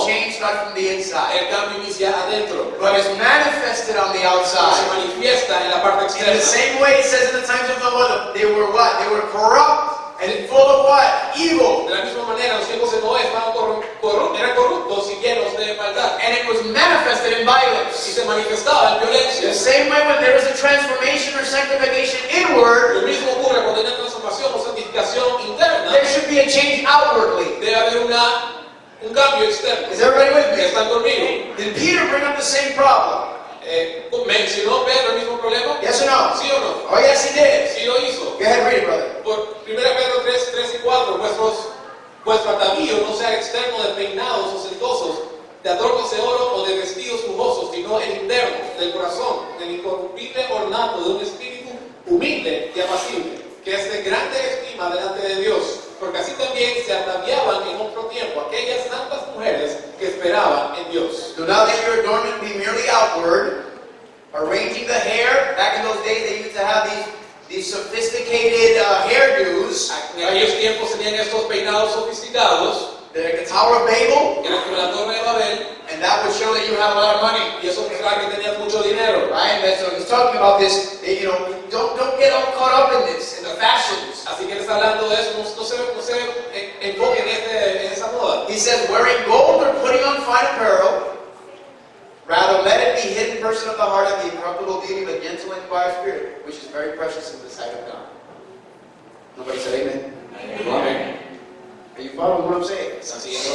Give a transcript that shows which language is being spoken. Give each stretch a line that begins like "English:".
English: the change starts from the inside,
Spanish: El cambio inicia adentro,
English: but it's manifested on the
Spanish: pero se
English: outside.
Spanish: manifiesta en la parte
English: In
Spanish: externa.
English: the same way it says in the times of Noah, they were what? They were corrupt and full of what? Evil.
Spanish: De la misma manera, los tiempos de Noé estaban eran corruptos y llenos de maldad.
English: And it was manifested in violence.
Spanish: se manifestaba en violencia.
English: The same way when there is a transformation or sanctification inward,
Spanish: Lo mismo ocurre cuando hay una transformación o santificación interna.
English: there should be a change outwardly.
Spanish: Debe haber un cambio externo.
English: Is everybody with me?
Spanish: ¿Están conmigo?
English: Did Peter bring up the same problem?
Spanish: ¿Mencionó Pedro el mismo problema?
English: Yes or no?
Spanish: ¿Sí o no?
English: Oh yes, he did.
Spanish: Sí lo hizo.
English: Go ahead, read it, brother.
Spanish: Por 1 Pedro 3 y 4, vuestro atavío no sea externo de peinados ostentosos, de adornos de oro o de vestidos lujosos, sino el interno, del corazón, del incorruptible ornato de un espíritu humilde y apacible, que es de grande estima delante de Dios, porque así también se ataviaban en otro tiempo aquellas santas mujeres que esperaban en Dios.
English: Do not let your adornment be merely outward, arranging the hair. Back in those days, they used to have these sophisticated hairdos.
Spanish: En aquellos tiempos tenían estos peinados sofisticados,
English: They're like the Tower of Babel,
Spanish: que eran como la Torre de Babel,
English: and that would show that you have a lot of money,
Spanish: y eso mostraba que tenías mucho dinero.
English: right? And so he's talking about this. Don't get all caught up in this, in the fashions.
Spanish: Así que él está hablando de eso, no se enfoque en esa moda.
English: He says, wearing gold or putting on fine apparel. Rather, let it be hidden person of the heart of the incorruptible beauty of a gentle and quiet spirit, which is very precious in the sight of God. Nobody said amen.
Spanish: Amén.
English: Are you following what I'm saying?
Spanish: Están siguiendo